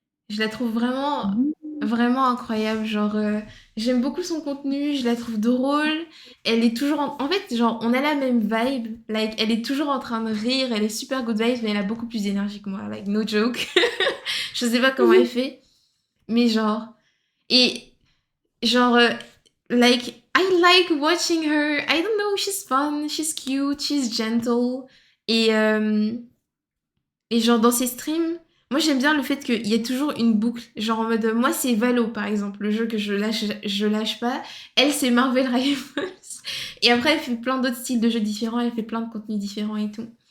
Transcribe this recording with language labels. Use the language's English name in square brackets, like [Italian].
[French] Je la trouve vraiment incroyable. Genre, j'aime beaucoup son contenu, je la trouve drôle. Elle est toujours en fait, genre, on a la même vibe. Like, elle est toujours en train de rire, elle est super good vibes, mais elle a beaucoup plus d'énergie que moi. [English] Like, no joke. [French] Je sais pas comment elle fait, mais genre. Et genre, [English] like, I like watching her. I don't know, she's fun, she's cute, she's gentle. [French] Et, euh, et genre, dans ses streams, moi j'aime bien le fait qu'il y ait toujours une boucle. Genre en mode, moi c'est Valo par exemple, le jeu que je lâche pas. Elle c'est Marvel Rivals. Et après elle fait plein d'autres styles de jeux différents, elle fait plein de contenus différents et tout.